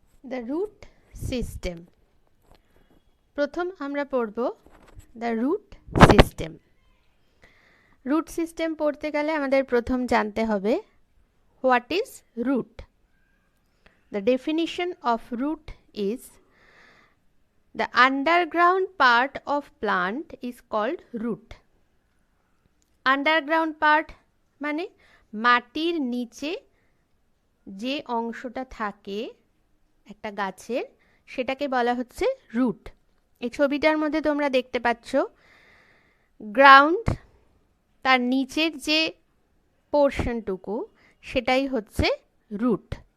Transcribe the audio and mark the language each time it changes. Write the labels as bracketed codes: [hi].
[bn] The root system. প্রথম আমরা পড়ব the root system. Root system পড়তে গেলে আমাদের প্রথম জানতে হবে [en] What is root. [bn] The definition of root is [en] the underground part of plant is called root. [bn] Underground part মানে মাটির নিচে যে অংশটা থাকে একটা গাছের, সেটাকে বলা হচ্ছে রুট। এই ছবিটার মধ্যে তোমরা দেখতে পাচ্ছ গ্রাউন্ড, তার নিচের যে পোর্শনটুকু সেটাই হচ্ছে রুট।